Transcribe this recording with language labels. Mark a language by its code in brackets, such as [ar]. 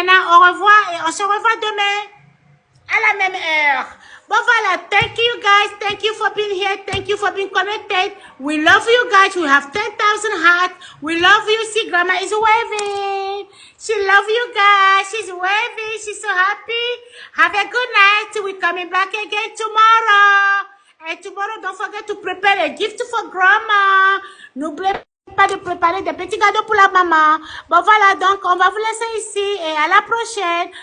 [fr] Au revoir et on se revoit demain à la même heure. Bon voilà, [en] thank you guys, thank you for being here, thank you for being connected. We love you guys, we have 10,000 hearts. We love you. See, Grandma is waving. She love you guys, she's waving, she's so happy. Have a good night. We're coming back again tomorrow. And tomorrow, don't forget to prepare a gift for Grandma. [fr] N'oubliez pas de préparer des petits cadeaux pour la maman. Bon voilà, donc on va vous laisser ici et à la prochaine.